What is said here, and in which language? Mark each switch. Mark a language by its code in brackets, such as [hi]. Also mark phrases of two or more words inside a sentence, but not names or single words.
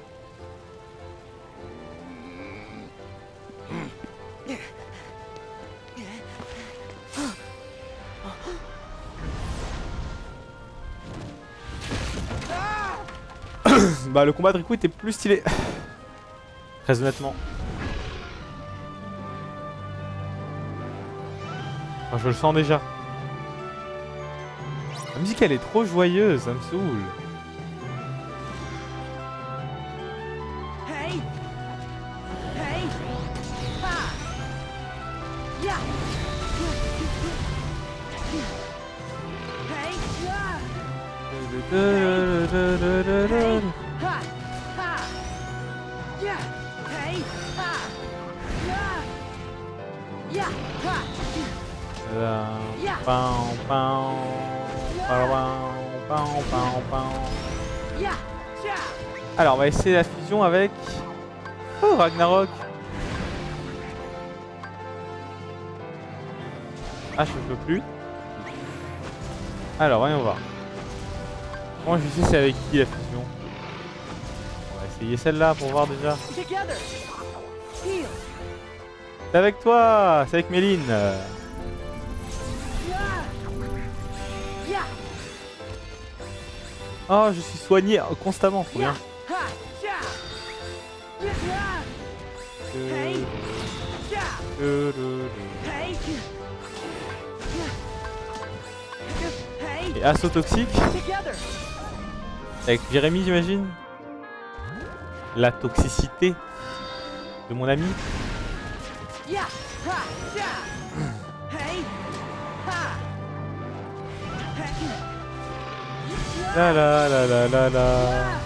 [fr] Bah le combat de Riku était plus stylé. Très honnêtement. Enfin, je le sens déjà. La musique elle est trop joyeuse, ça me saoule. Hey! Hey! Ha! Yeah! Hey! Yeah! Ha! Ha! Yeah! Hey! Ha! Yeah! Yeah! Ha! Yeah! Yeah! Alors on va essayer la fusion avec... Oh Ragnarok. Ah je peux plus. Alors voyons voir. Bon je sais c'est avec qui la fusion. On va essayer celle-là pour voir déjà. [en] Together! Heal! [fr] C'est avec toi. C'est avec Méline. Yeah! Yeah! Oh je suis soigné constamment, trop bien. Ha! Yeah! Yeah! Hey! Yeah! Hey! Et assaut toxique. Avec Jérémy, j'imagine. La toxicité de mon ami. La la la la la la.